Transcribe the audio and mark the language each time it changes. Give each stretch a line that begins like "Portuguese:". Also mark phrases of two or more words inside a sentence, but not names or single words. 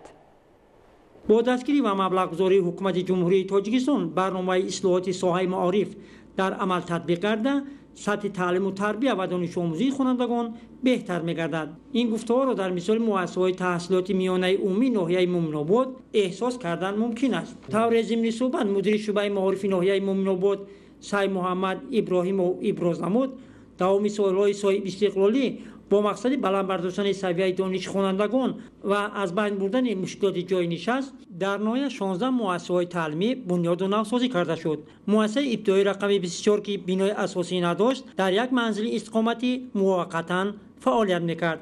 Tajik: бо дастгирӣ ва маблағгузории ҳукумати ҷумҳурии Тоҷикистон барномаи ислоҳоти соҳаи маориф дар амал татбиқ карда сатҳи таълиму тарбия ва донишомӯзии хонандагон беҳтар мегардад. ин гуфтаҳоро дар мисоли муассисаҳои таҳсилоти миёнаи умумии ноҳияи Муъминобод эҳсос кардан мумкин аст. тавре зимни суҳбат мудири шуъбаи маорифи ноҳияи Муъминобод Саид Муҳаммад Иброҳимов иброз намуд, давоми солҳои соҳибистиқлолӣ با مقصد بلند برداشتن سویه دانش خوانندگان و از بین بردن مشکلات جای نشست در نهایت 16 مؤسسه‌های تعلیمی بنیاد و نوسازی کرده شد. مؤسسه ابتدایی رقم 24 که بنای اساسی نداشت در یک منزل استقامتی موقتا فعالیت میکرد.